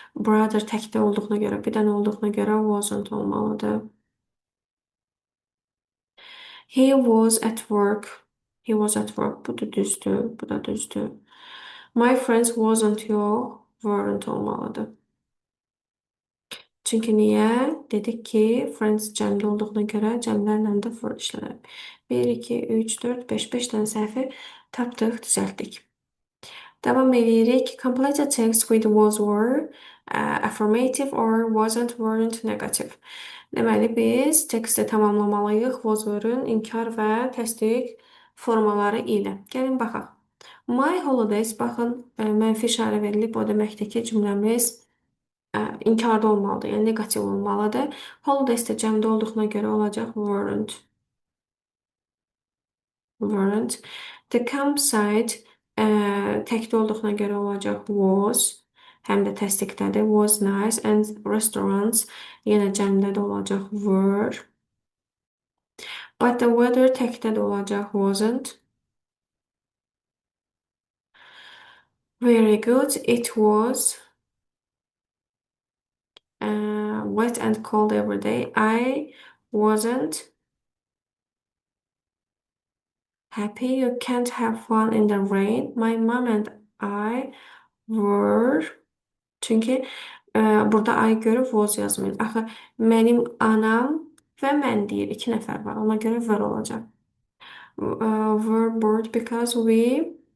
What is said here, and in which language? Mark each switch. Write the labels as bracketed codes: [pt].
[az] Brother təkdə olduğuna görə, bir dənə olduğuna görə wasn't olmalıdır. [en] He was at work. He was at work. [az] Bu da düzdür. Bu da düzdür. [en] My friends wasn't yox, weren't olmalıdır. [az] Çünki niyə? Dedik ki, friends cəmdə olduğuna görə cəmlərlə də for işlənir. 1, 2, 3, 4, 5. 5 dənə səhvi tapdıq, düzəltdik. Davam edirik. [en] Complete the text with was, were, affirmative or wasn't, weren't, negative. [az] Deməli, biz teksti tamamlamalıyıq was, were-ün inkar və təsdiq formaları ilə. Gəlin baxaq. My holidays, baxın, mənfi işarə verilib. O deməkdir ki, cümləmiz inkarda olmalıdır, yəni negativ olmalıdır. Holidays də cəmdə olduğuna görə olacaq weren't. Weren't. The campsite təkdə olduğuna görə olacaq was. Həm də təsdiqdədir. [en] Was nice. [az] And restaurants yenə cəmdə də olacaq were. But the weather təkdə də olacaq wasn't. [en] Very good. It was wet and cold every day. I wasn't happy. You can't have fun in the rain. My mom and I were. [az] Çünki burada I görüb was yazmır. Axı mənim anam və mən deyir. 2 nəfər var. Ona görə were olacaq. Were bored because we